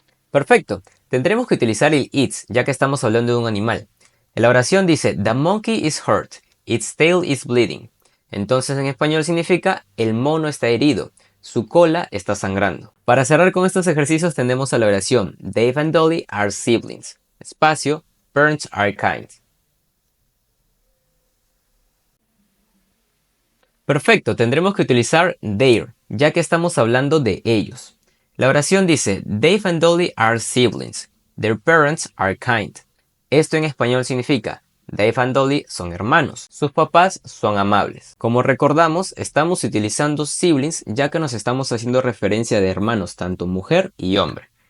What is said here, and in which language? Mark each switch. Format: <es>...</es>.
<es>Perfecto, tendremos que utilizar el its, ya que estamos hablando de un animal. En la oración dice,</es> <en>the monkey is hurt, its tail is bleeding.</en> <es>Entonces en español significa, el mono está herido, su cola está sangrando. Para cerrar con estos ejercicios tenemos a la oración,</es> <en>Dave and Dolly are siblings. Espacio, parents are kind.</en> <es>Perfecto, tendremos que utilizar their, ya que estamos hablando de ellos. La oración dice,</es> <en>Dave and Dolly are siblings. Their parents are kind.</en> <es>Esto en español significa, Dave and Dolly son hermanos. Sus papás son amables. Como recordamos, estamos utilizando siblings ya que nos estamos haciendo referencia de hermanos, tanto mujer y hombre.</es>